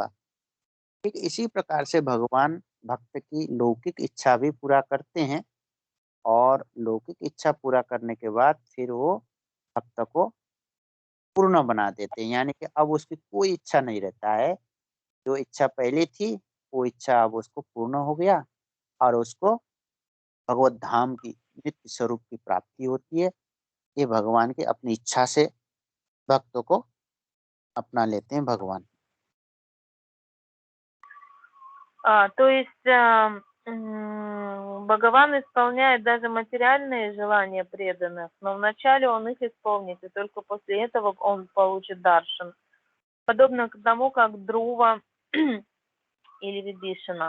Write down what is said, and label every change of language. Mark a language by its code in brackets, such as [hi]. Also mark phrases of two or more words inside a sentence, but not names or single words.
[hi] ठीक इसी प्रकार से भगवान भक्त की लौकिक इच्छा भी पूरा करते हैं, और लौकिक इच्छा पूरा करने के बाद फिर वो भक्त को पूर्ण बना देते हैं, यानी कि अब उसकी कोई इच्छा नहीं रहता है। जो इच्छा पहले थी वो इच्छा अब उसको पूर्ण हो गया, और उसको भगवत धाम की नित्य स्वरूप की प्राप्ति होती है। ये भगवान की अपनी इच्छा से भक्तों को अपना लेते हैं भगवान। [ru] То есть Бхагаван исполняет даже материальные желания преданных, но вначале он их исполнит, и только после этого он получит даршан. Подобно к тому, как Друва или Вибишина.